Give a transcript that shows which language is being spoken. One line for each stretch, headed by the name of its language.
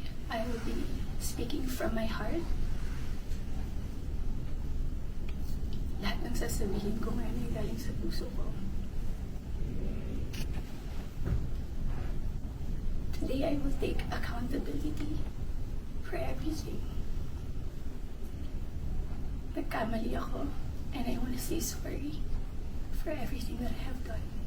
English: I will be speaking from my heart.
Filipino: Lahat ng sasabihin ko ngayon ay galing sa puso ko.
English: Today I will take accountability for everything.
Filipino: Nagkamali ako,
English: and I want to say sorry for everything that I have done.